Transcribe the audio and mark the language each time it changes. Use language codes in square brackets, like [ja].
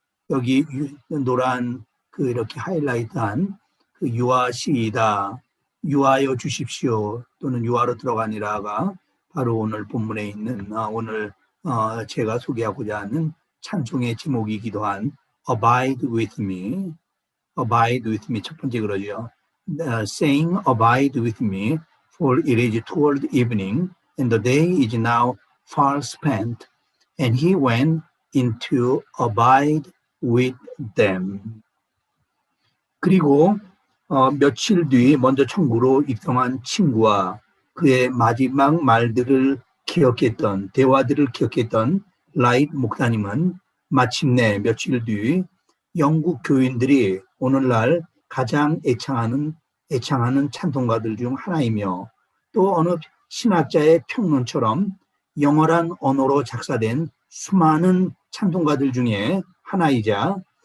[ko] 여기 노란 그 이렇게 하이라이트한 그 유하시이다, 유하여 주십시오 또는 유하러 들어가니라가 바로 오늘 본문에 있는 오늘 제가 소개하고자 하는 찬송의 제목이기도 한 Abide with me, Abide with me 첫 번째 그러죠. [en] Saying Abide with me, for it is toward evening, and the day is now far spent. And he went in to abide with them. [ko] 그리고 며칠 뒤 먼저 천국으로 입성한 친구와 그의 마지막 말들을 기억했던 대화들을 기억했던 라이트 목사님은 마침내 며칠 뒤 영국 교인들이 오늘날 가장 애창하는 찬송가들 중 하나이며 또 어느 신학자의 평론처럼 영어란 언어로 작사된 수많은 찬송가들 중에 하나이자